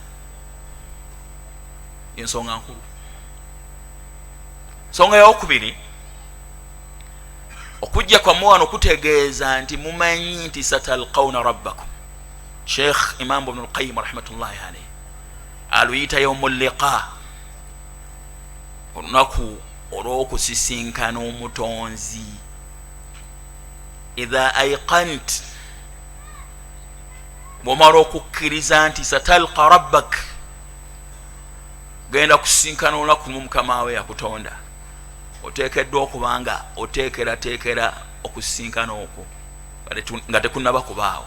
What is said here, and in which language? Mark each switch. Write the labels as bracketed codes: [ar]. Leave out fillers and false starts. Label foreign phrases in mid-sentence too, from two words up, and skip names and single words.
[lg] Ensonga nkulu. Nsonga eyokubiri, okujja kwammwe wano kutegeeza nti mumanyi nti [ar] satalqawna rabbakum. [lg] Sheikh Imam Ibn al-Qayyim [ar] rahmatullahi alayhi [lg] aluyita [ar] yawmul liqa, [lg] olunaku olw'okusisinkana omutonzi. [ar] Idha ayqant, [lg] bw'omala okukkiriza nti [ar] satalqa rabbak, [lg] genda kusisinkana olunaku lumu mukama we yakutonda, oteekeddwa okubanga oteekerateekera okusisinkana okwo nga tekunnaba kubaawo.